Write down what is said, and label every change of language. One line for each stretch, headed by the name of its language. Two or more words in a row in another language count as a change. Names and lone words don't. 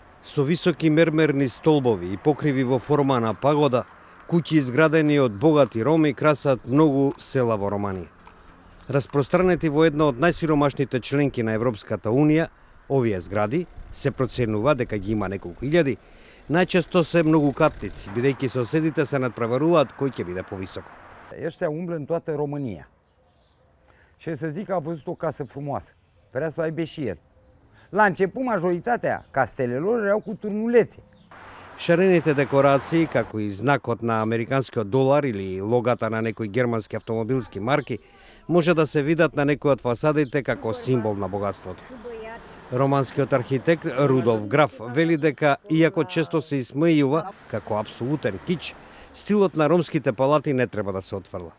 Macedonian: Со високи мермерни столбови и покриви во форма на пагода, куќи изградени од богати роми красат многу села во Романија. Распространети во една од најсиромашните членки на Европската Унија, овие згради се проценува дека ги има неколку илјади, најчесто се многукатници, бидејќи соседите се надпреваруваат кој ќе биде повисоко.
Romanian: Ăștia umblă în toată România. Și să zic că a văzut o casă frumoasă. Vrea să o aibă și el. La început, majoritatea castelelor erau cu turnulețe.
Macedonian: Шарените декорации, како и знакот на американскиот долар или логата на некои германски автомобилски марки, може да се видат на некои од фасадите како символ на богатството. Романскиот архитект Рудолф Граф вели дека, иако често се исмејува како апсолутен кич, стилот на ромските палати не треба да се отфрла.